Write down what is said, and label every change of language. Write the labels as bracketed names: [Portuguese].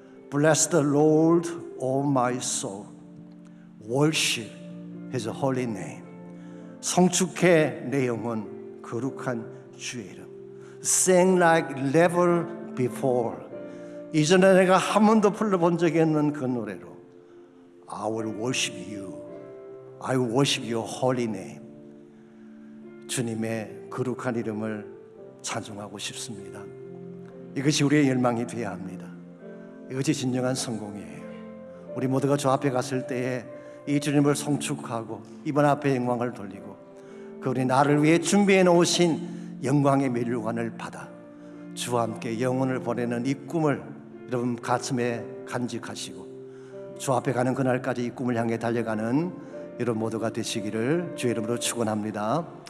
[English] Bless the Lord, O my soul. Worship His holy name. [Korean] 성축해 내 영혼 거룩한 주의 이름. [English] Sing like never before. [Korean] 이전에 내가 한 번도 불러본 적이 없는 그 노래로 [English] I will worship you. I will worship your holy name. [Korean] 주님의 거룩한 이름을 찬송하고 싶습니다. 이것이 우리의 열망이 되어야 합니다. 이것이 진정한 성공이에요. 우리 모두가 주 앞에 갔을 때에 이 주님을 성축하고 이번 앞에 영광을 돌리고 그분이 나를 위해 준비해 놓으신 영광의 멸류관을 받아 주와 함께 영혼을 보내는 이 꿈을 여러분 가슴에 간직하시고 주 앞에 가는 그날까지 이 꿈을 향해 달려가는 여러분 모두가 되시기를 주의 이름으로 축원합니다.